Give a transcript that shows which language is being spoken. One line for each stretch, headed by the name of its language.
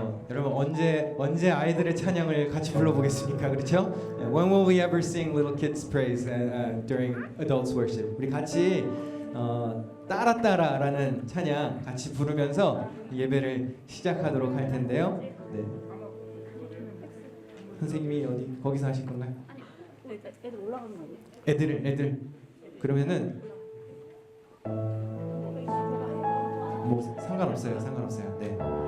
Korean: 여러분 언제 아이들의 찬양을 같이 불러보겠습니까? 그렇죠?
English: When will we ever sing little kids praise during adults worship?
Korean: 우리 같이 따라 따라라는 찬양 같이 부르면서 예배를 시작하도록 할 텐데요. 네. 선생님이 어디 거기서 하실 건가요? 애들 올라가는 거 아니에요? 애들 그러면은 뭐 상관없어요. 네.